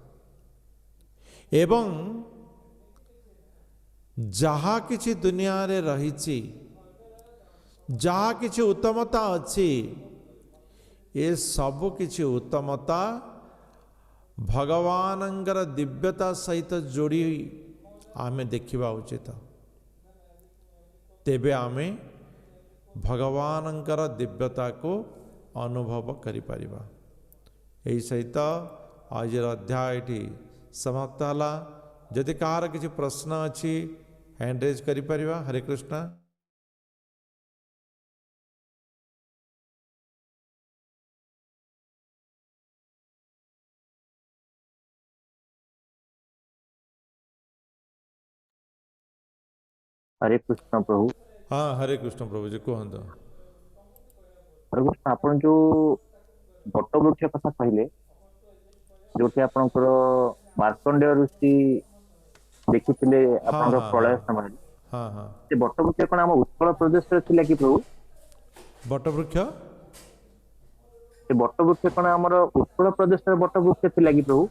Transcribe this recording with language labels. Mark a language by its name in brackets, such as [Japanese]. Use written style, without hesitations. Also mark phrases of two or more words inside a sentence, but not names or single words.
[Odia] ଏବଂ ଯାହା କିଛି ଦୁନିଆ ରେ ରହିଛି ଯାହା କିଛି ଉତ୍ତମତା ଅଛି ଏ ସବୁ କିଛି ଉତ୍ତମତା ଭଗବାନଙ୍କର ଦିବ୍ୟତା ସହିତ ଯୋଡ଼ି ଆମେ ଦେଖିବା ଉଚିତ। ତେବେ ଆମେ ଭଗବାନଙ୍କର ଦିବ୍ୟତା କୁ ଅନୁଭବ କରି ପାରିବା। ଏହି ସହିତ ଆଜି ଅଧ୍ୟାୟ ସମାପ୍ତ ହେଲା। ଯଦି କାହାର କିଛି ପ୍ରଶ୍ନ ଅଛି [English] hand raise [Odia] କରି ପାରିବା। ହରେ କୃଷ୍ଣ। ହରେ କୃଷ୍ଣ ପ୍ରଭୁ। ହଁ ହରେ କୃଷ୍ଣ ପ୍ରଭୁ ଜୀ କହନ୍ତୁ। ହରେ କୃଷ୍ଣ ଆପଣ ଯେଉଁ ବଟ ବୃକ୍ଷ କଥା କହିଲେ ଯେଉଁଟି ଆପଣଙ୍କର ମାର୍କଣ୍ଡେୟ ଋଷି ଦେଖିଥିଲେ ଆପଣଙ୍କର ପ୍ରଳୟ ସମୟ। हाँ हाँ ସେ ବଟ ବୃକ୍ଷ କଣ ଆମ ଉତ୍କଳ ପ୍ରଦେଶ ରେ ଥିଲା କି ପ୍ରଭୁ? ବଟ ବୃକ୍ଷ ସେ ବଟ ବୃକ୍ଷ କଣ ଆମର ଉତ୍କଳ ପ୍ରଦେଶ ରେ ବଟ ବୃକ୍ଷ ଥିଲା କି ପ୍ରଭୁ?